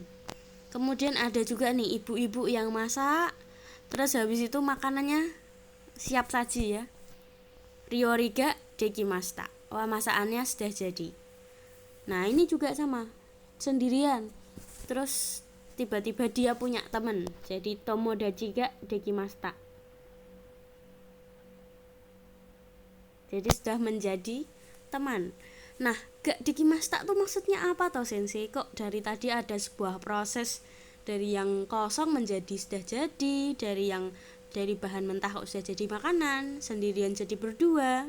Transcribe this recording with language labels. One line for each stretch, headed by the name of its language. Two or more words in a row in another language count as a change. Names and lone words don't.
Indonesian: Kemudian ada juga nih ibu-ibu yang masak, terus habis itu makanannya siap saji ya.
Japanese: 料理ができました.
Indonesian: Wah, masakannya sudah jadi. Nah, ini juga sama, sendirian. Terus tiba-tiba dia punya teman, jadi
Japanese: 友達ができました.
Indonesian: Jadi sudah menjadi teman. Nah, gak dekimashita tuh maksudnya apa toh sensei? Kok dari tadi ada sebuah proses dari yang kosong menjadi sudah jadi, dari bahan mentah kok sudah jadi makanan, sendirian jadi berdua.